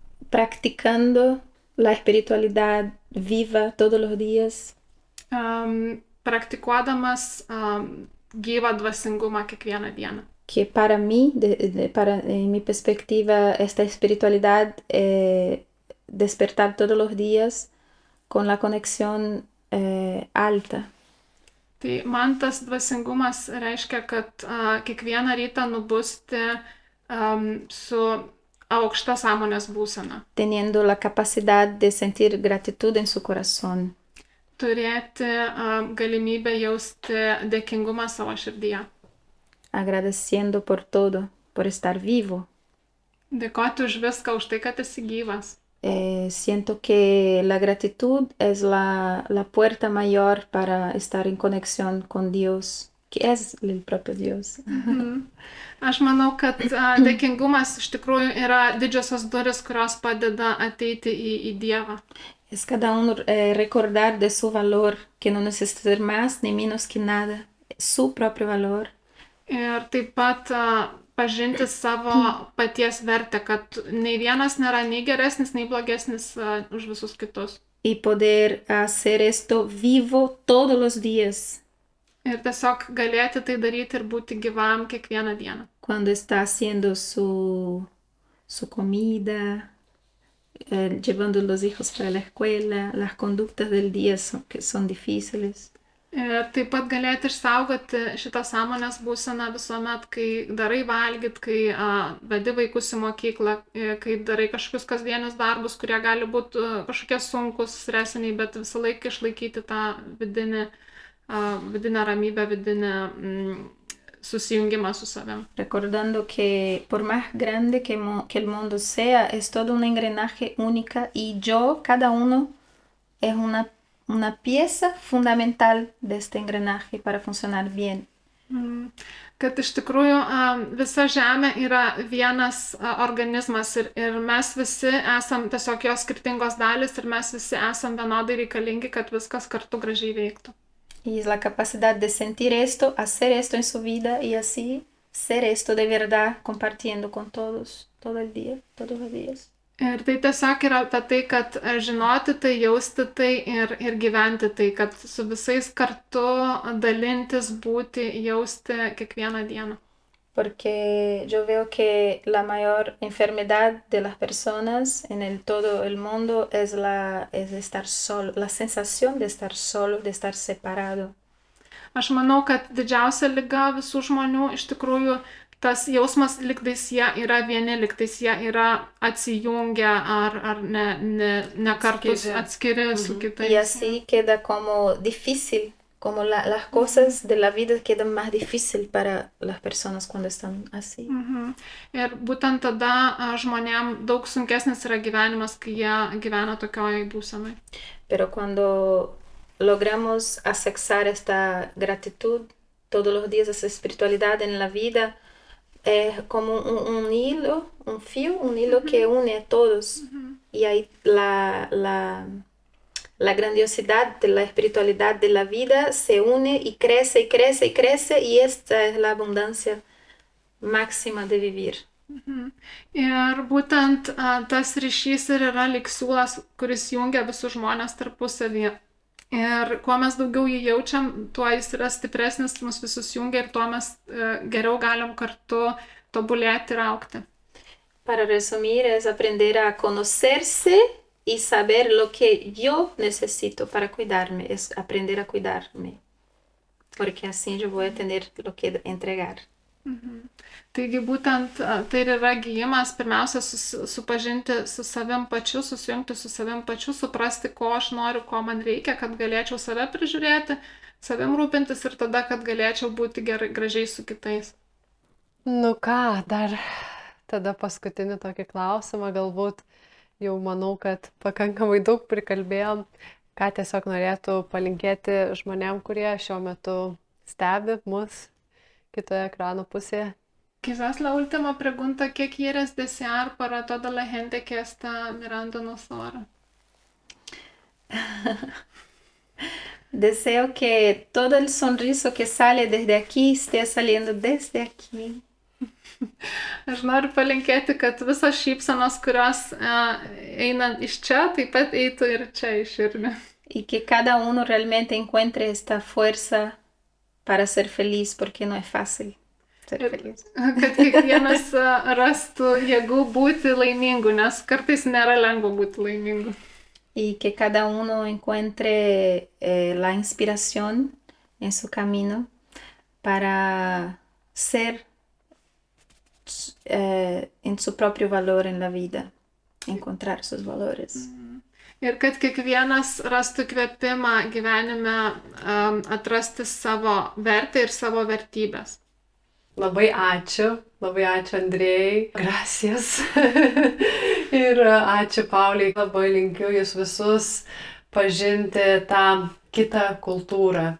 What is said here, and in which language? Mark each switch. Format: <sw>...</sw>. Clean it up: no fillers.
<es>Practicando la espiritualidad viva todos los días.</es> <lt>Praktikuodamas gyvą dvasingumą kiekvieną dieną.</lt> <es>que para mí, en mi perspectiva, esta espiritualidad despertar todos los días con la conexión alta.</es> <lt>Tai man tas dvasingumas reiškia, kad kiekvieną rytą nubusti su aukšta sąmonės būsena.</lt> <es>Teniendo la capacidad de sentir gratitud en su corazón.</es> <lt>Turėti galimybę jausti dėkingumą savo širdyje.</lt> <es>Agradeciendo por todo, por estar vivo.</es> <lt>Dėkoti už viską, už tai, kad esi gyvas.</lt> <es>Siento que la gratitud es la puerta mayor para estar en conexión con Dios, que es el propio Dios.</es> <lt>Aš manau, kad dėkingumas iš tikrųjų yra didžiosios durys, kurios padeda ateiti į Dievą.</lt> <es>Es cada uno recordar de su valor, que no necesita ser más ni menos que nada, su propio valor.</es> <lt>Ir taip pat pažinti savo paties vertę, kad nei vienas nėra nei geresnis, nei blogesnis už visus kitus.</lt> <es>Y poder hacer esto vivo todos los días.</es> <lt>Ir tiesiog galėti tai daryti ir būti gyvam kiekvieną dieną.</lt> <es>Cuando está haciendo su comida, llevando los hijos para la escuela, las conductas del día que son difíciles.</es> <lt>Ir taip pat galėti išsaugoti šitą sąmonės būseną visuomet, kai darai valgyt, kai vedi vaikus į mokyklą, kai darai kažkokius kasdienius darbus, kurie gali būti kažkokie sunkus, stresiniai, bet visą laiką išlaikyti tą vidinę ramybę, vidinę susijungimą su savim.</lt> <es>Recordando que por más grande que el mundo sea, es todo un engranaje única y cada uno es una pieza fundamental de este engranaje para funcionar bien.</es> <lt>Kad iš tikrųjų visa Žemė yra vienas organizmas ir mes visi esam tiesiog jos skirtingos dalis ir mes visi esam vienodai reikalingi, kad viskas kartu gražiai veiktų.</lt> <es>Y es la capacidad de sentir esto, hacer esto en su vida y así ser esto de verdad compartiendo con todos, todo el día, todos los días.</es> <lt>Ir tai tiesiog yra apie tai, kad žinoti tai, jausti tai ir gyventi tai, kad su visais kartu dalintis, būti, jausti kiekvieną dieną.</lt> <es>Porque yo veo que la mayor enfermedad de las personas en todo el mundo es estar solo, la sensación de estar solo, de estar separado.</es> <lt>Aš manau, kad didžiausia liga visų žmonių iš tikrųjų tas jausmas, lygtais jie yra vieni, lygtais jie yra atsijungę ar ne kartus atskiri su kitais.</lt> <es>Y así queda como difícil. Como las cosas de la vida quedan más difíciles para las personas cuando están así.</es> <lt>Ir būtent tada žmonėm daug sunkesnis yra gyvenimas, kai jie gyvena tokioj būsenai.</lt> <es>Pero cuando logramos asexar esta gratitud todos los días, esa espiritualidad en la vida, es como un hilo, un hilo que une a todos. Y ahí la grandiosidad de la espiritualidad de la vida se une y crece y crece y crece y esta es la abundancia máxima de vivir.</es> <lt>Ir būtent tas ryšys ir yra lyg siūlas, kuris jungia visus žmonės tarpusavyje. Ir kuo mes daugiau jį jaučiam, tuo jis yra stipresnis, mus visus jungia ir tuo mes geriau galim kartu tobulėti ir augti.</lt> <es>Para resumir, es aprender a conocerse y saber lo que yo necesito para cuidarme, es aprender a cuidarme, porque así yo voy a tener lo que entregar.</es> <lt>Taigi būtent tai yra gijimas, pirmiausia, supažinti su savim pačiu, susijungti su savim pačiu, suprasti, ko aš noriu, ko man reikia, kad galėčiau save prižiūrėti, savim rūpintis ir tada, kad galėčiau būti gražiai su kitais. Nu ką, dar tada paskutinį tokį klausimą, galbūt jau manau, kad pakankamai daug prikalbėjom, ką tiesiog norėtų palinkėti žmonėm, kurie šiuo metu stebi mus kitoje ekrano pusėje.</lt> <es>Quizás la última pregunta, ¿qué quieres desear para toda la gente que está mirándonos ahora? Deseo que todo el sonriso que sale desde aquí esté saliendo desde aquí.</es> <lt>Aš noriu palinkėti, kad visos šypsenos, kurios eina iš čia, taip pat eitų ir čia iš širdį.</lt> <es>Y que cada uno realmente encuentre esta fuerza para ser feliz, porque no es fácil. ser feliz.</es> <lt>Kad kiekvienas rastų jėgų būti laimingu, nes kartais nėra lengva būti laimingu.</lt> <es>Y que cada uno encuentre la inspiración en su camino para ser en su propio valor en la vida, encontrar sus valores.</es> <lt>Ir kad kiekvienas rastų kvėpimą gyvenime atrasti savo vertę ir savo vertybės. Labai ačiū Andrėjai, gracias. Ir ačiū Pauliai, labai linkiu jūs visus pažinti tą kitą kultūrą.</lt>